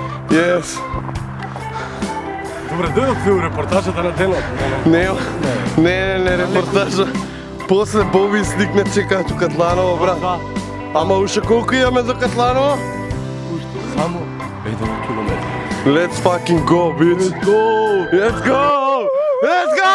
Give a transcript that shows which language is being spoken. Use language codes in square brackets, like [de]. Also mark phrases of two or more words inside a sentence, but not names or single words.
[mk] Yes. Добре, дојдовте у репортажата на денот. Не, репортажа. После Боби сликна чека до Катланово, брат. Ама уште колку имаме до Катланово? Уште само 1 километар. [en] Let's fucking go, bitch. Let's go! Let's go! Let's go!